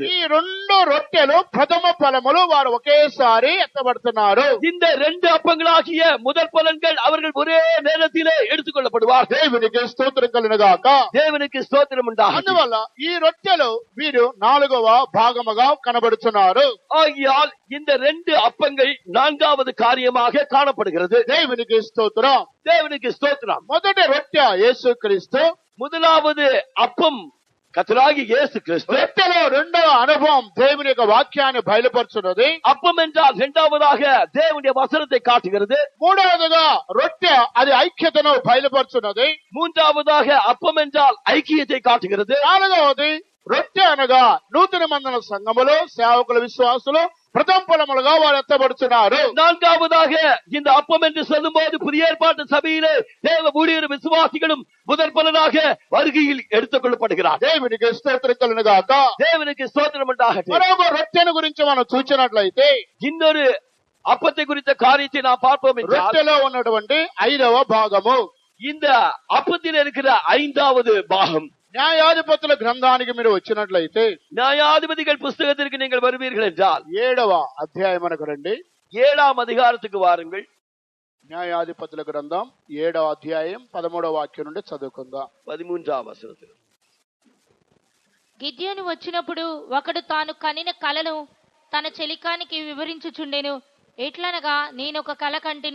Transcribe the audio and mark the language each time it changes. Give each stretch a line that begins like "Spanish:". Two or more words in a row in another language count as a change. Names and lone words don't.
Telugu: ఈ 2 రొట్టెలు ప్రథమ ఫలములు వారు ఒకేసారి ఎత్తబడుతున్నారు.
Tamil: இந்த 2 அப்பங்களாகிய முதற் பலன்கள் அவர்கள் ஒரே நேரத்திலே எடுத்துக் கொள்ளப்படுவார்கள்.
Telugu: దేవునికి స్తోత్రం కలుగునుగాక.
Tamil: தேவனுக்கு ஸ்தோத்திரம் உண்டாகும்.
Telugu: అందువల్ల ఈ రొట్టెలు వీరు 4వ భాగముగా కనబడుతున్నారు.
Tamil: ஆகையால் இந்த 2 அப்பங்கள் 4வது காரியமாக காணப்படுகிறது.
Telugu: దేవునికి స్తోత్రం.
Tamil: தேவனுக்கு ஸ்தோத்திரம்.
Telugu: మొదటి రొట్టె యేసుక్రీస్తు.
Tamil: முதலாவது அப்பம் கர்த்தராகிய இயேசு கிறிஸ்து.
Telugu: రొట్టెలో రెండవ అనుభవం దేవుని యొక్క వాక్యాన్ని బయలుపరుచున్నది.
Tamil: அப்பம் என்றால் இரண்டாவதாக தேவனுடைய வசனத்தை காட்டுகிறது.
Telugu: మూడవదిగా రొట్టె అది ఐక్యతను బయలుపరుచున్నది.
Tamil: மூன்றாவதாக அப்பம் என்றால் ஐக்கியத்தை காட்டுகிறது.
Telugu: నాలుగవది రొట్టె అనగా నూతన మందన సంఘములు సేవకుల విశ్వాసులు ప్రథమ ఫలములుగా వారు ఎత్తబడుతున్నారు.
Tamil: நான்காவதாக இந்த அப்பம் என்று சொல்லும் போது புதிய ஏற்பாட்டு சபையிலே தேவ ஊழியர் விசுவாசிகளும் முதற் பலனாக வருகையில் எடுத்துக் கொள்ளப்படுகிறார்.
Telugu: దేవునికి స్తోత్రం కలుగునుగాక.
Tamil: தேவனுக்கு ஸ்தோத்திரம் உண்டாகட்டும்.
Telugu: మరొక రొట్టెను గురించి మనం చూసినట్లయితే
Tamil: இன்னொரு அப்பத்தை குறித்த காரியத்தை நாம் பார்ப்போம் என்றால்
Telugu: రొట్టెలో ఉన్నటువంటి 5వ భాగము,
Tamil: இந்த அப்பத்தில் இருக்கிற 5வது பாகம்.
Telugu: న్యాయాధిపతుల గ్రంథానికి మీరు వచ్చినట్లయితే
Tamil: நியாயாதிபதிகள் புஸ்தகத்திற்கு நீங்கள் வருவீர்கள் என்றால்
Telugu: 7వ అధ్యాయమునకు రండి.
Tamil: 7ஆம் அதிகாரத்துக்கு வாருங்கள்.
Telugu: న్యాయాధిపతుల గ్రంథం 7వ అధ్యాయం 13వ వాక్యం నుండి చదువుకుందాం.
Tamil: 13ஆம் వచనం.
Telugu: గిద్యోను వచ్చినప్పుడు ఒకడు తాను కనిన కలను తన చెలికానికి వివరించుచుండెను. ఎట్లనగా నేనొక కల కంటిని.